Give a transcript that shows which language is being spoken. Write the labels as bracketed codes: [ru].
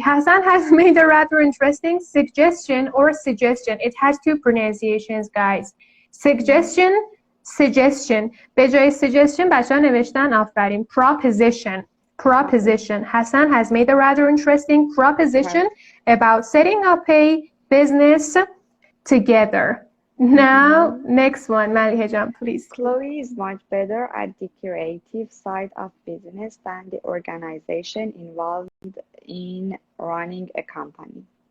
[en] Hasan has made a rather interesting suggestion. It has two pronunciations guys. Suggestion. [fa] به جای suggestion بچه ها نوشتن آفرین proposition. [en] Hassan has made a rather interesting proposition about setting up a business together. Now, next one, Maliha Jan, please. Chloe is much better at the creative side of business than the organization involved in running a company.